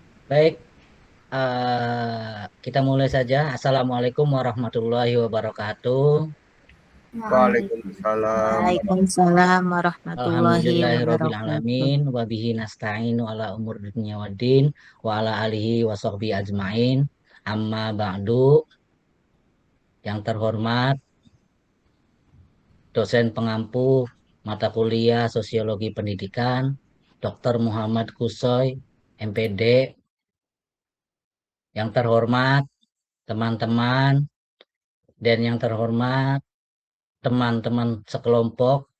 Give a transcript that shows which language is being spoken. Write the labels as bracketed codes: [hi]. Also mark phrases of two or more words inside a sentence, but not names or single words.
[id] Baik, kita mulai saja. [ar] السلام عليكم ورحمة الله وبركاته. وعليكم السلام. وعليكم السلام ورحمة الله وبركاته. الحمد لله رب العالمين. وبه نستعين على أمور الدنيا والدين. وعلى آله وصحبه أجمعين. أما بعد. [id] Yang terhormat, dosen pengampu mata kuliah Sosiologi Pendidikan, Dr. Muhammad Kusoy, MPD. Yang terhormat, teman-teman, dan yang terhormat, teman-teman sekelompok.